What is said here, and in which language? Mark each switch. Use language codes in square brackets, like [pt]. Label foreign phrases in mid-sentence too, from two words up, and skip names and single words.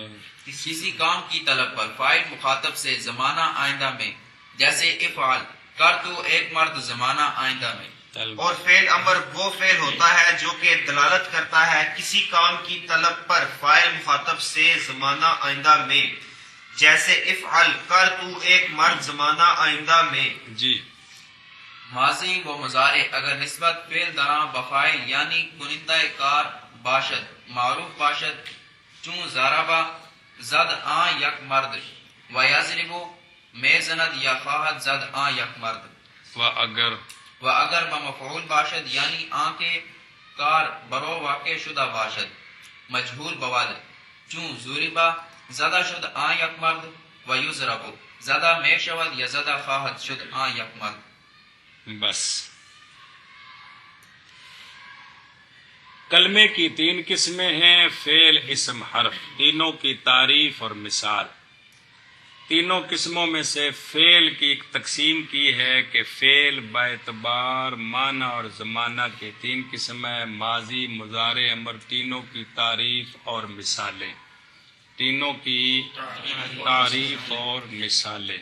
[ur] کسی کام کی طلب پر فاعل مخاطب سے زمانہ آئندہ میں، جیسے افعل کر تو ایک مرد زمانہ آئندہ میں. اور فعل امر وہ فعل ہوتا ہے جو کہ دلالت کرتا ہے کسی کام کی طلب پر فاعل مخاطب سے زمانہ آئندہ میں، جیسے افعل کر تو ایک مرد زمانہ آئندہ میں. جی. [fa] ماضی و مضارع اگر نسبت فعل دراں بفاعل یعنی کنندہ کار باشد معروف باشد، چون ضربہ زد آن یک مرد و یضربو میزند یا خواہد زد آن یک مرد. و اگر بمفعول باشد یعنی آن کے کار برو واقع شدہ باشد مجہول بواد، چون ضربہ زدہ شد آن یک مرد و یضربو زدہ میں شود یا زدہ خواہد شد آن یک مرد. [ur] بس کلمے کی 3 قسمیں ہیں، فعل، اسم، حرف، تینوں کی تعریف اور مثال۔ تینوں قسموں میں سے فعل کی ایک تقسیم کی ہے کہ فعل باعتبار معنی اور زمانہ کے 3 قسم ہے، ماضی، مضارع، امر، تینوں کی تعریف اور مثالیں، تینوں کی تعریف اور مثالیں۔